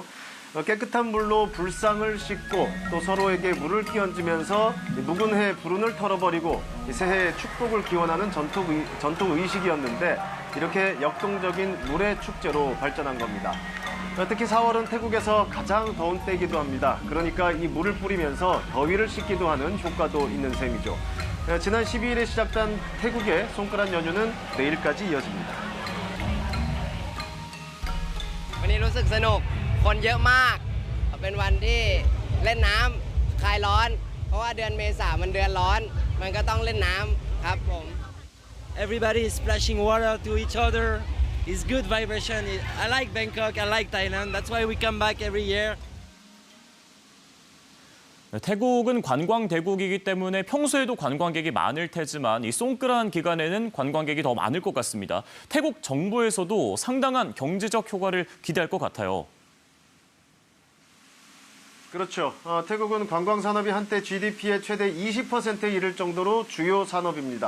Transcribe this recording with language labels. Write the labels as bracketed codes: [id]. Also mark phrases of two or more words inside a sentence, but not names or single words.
[ko] 깨끗한 물로 불상을 씻고 또 서로에게 물을 끼얹으면서 묵은 해 불운을 털어버리고 새해의 축복을 기원하는 전통 의식이었는데 이렇게 역동적인 물의 축제로 발전한 겁니다. 특히 4월은 태국에서 가장 더운 때이기도 합니다. 그러니까 이 물을 뿌리면서 더위를 식기도 하는 효과도 있는 셈이죠. 지난 12일에 시작된 태국의 송크란 연휴는 내일까지 이어집니다. [th] วันนี้รู้สึกสนุกคนเยอะมากเป็นวันที่เล่นน้ำคลายร้อนเพราะว่าเดือนเมษามันเดือนร้อนมันก็ต้องเล่นน้ำครับผม [en] Everybody is splashing water to each other. It's good vibration. I like Bangkok. I like Thailand. That's why we come back every year. [ko] 태국은 관광 대국이기 때문에 평소에도 관광객이 많을 테지만 이 송크란 기간에는 관광객이 더 많을 것 같습니다. 태국 정부에서도 상당한 경제적 효과를 기대할 것 같아요. 그렇죠. 태국은 관광산업이 한때 GDP의 최대 20%에 이를 정도로 주요 산업입니다.